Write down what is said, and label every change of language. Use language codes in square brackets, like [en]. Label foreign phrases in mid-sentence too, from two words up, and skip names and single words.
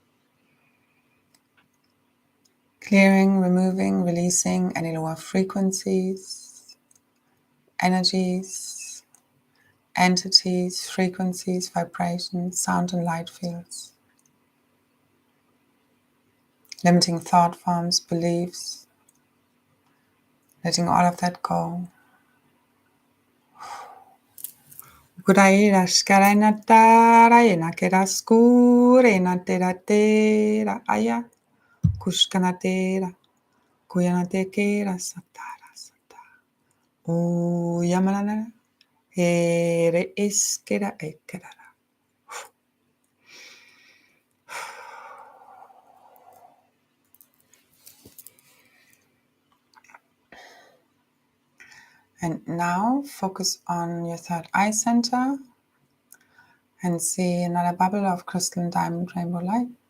[en] Clearing, removing, releasing any lower frequencies, energies, entities, frequencies, vibrations, sound and light fields. Limiting thought forms, beliefs, letting all of that go. Kuraira skaraina tara ena kera skurena tera tera aya kushkana tera kuyana te kera satara satara o yamanana ere iskera ekera. And now focus on your third eye center and see another bubble of crystalline diamond rainbow light.